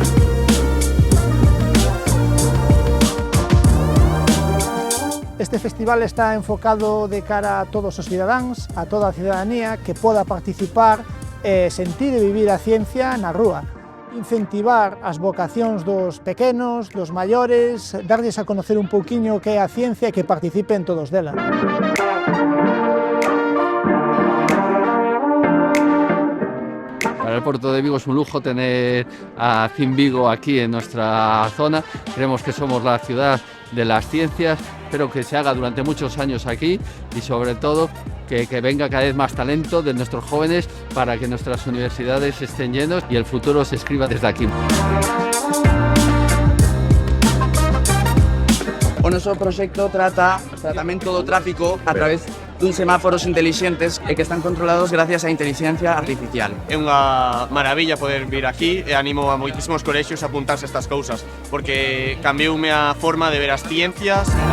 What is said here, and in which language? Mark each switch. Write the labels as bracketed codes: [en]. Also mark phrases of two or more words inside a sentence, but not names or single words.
[gl] Este festival está enfocado de cara a todos os cidadáns, a toda a cidadanía que poda participar e sentir e vivir a ciencia na rúa. Incentivar as vocacións dos pequenos, dos maiores, darlles a conocer un pouquiño que é a ciencia e que participen todos dela. [es] Para el puerto de Vigo es un lujo tener a Cinvigo aquí en nuestra zona. Creemos que somos la ciudad de las ciencias. Espero que se haga durante muchos años aquí y sobre todo que venga cada vez más talento de nuestros jóvenes para que nuestras universidades estén llenos y el futuro se escriba desde aquí. [gl] O noso proxecto trata tratamento do tráfico a través dun semáforos intelixentes e que están controlados gracias á inteligencia artificial. É unha maravilla poder vir aquí e animo a moitísimos colexios a apuntarse a estas cousas porque cambioume a forma de ver as ciencias.